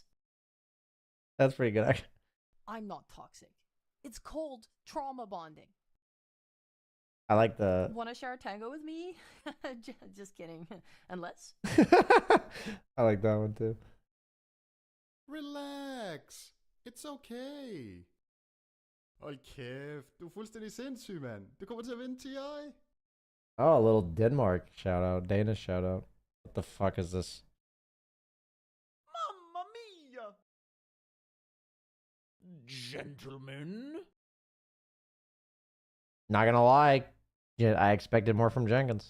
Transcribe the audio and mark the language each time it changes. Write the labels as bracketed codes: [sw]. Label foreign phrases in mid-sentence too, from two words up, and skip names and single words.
[en] That's pretty good. Actually. I'm not toxic. It's called trauma bonding. I like the. Wanna share a tango with me? Just kidding. Unless I like that one too. Relax. It's okay. [da] Hold kæft. Du er fuldstændig sindssyg, mand. Du kommer til at vinde TI. [en] Oh, a little Denmark shout out. Danish shout out. What the fuck is this? [it] Mamma mia! [en] Gentlemen. Not gonna lie. Yeah, I expected more from Jenkins.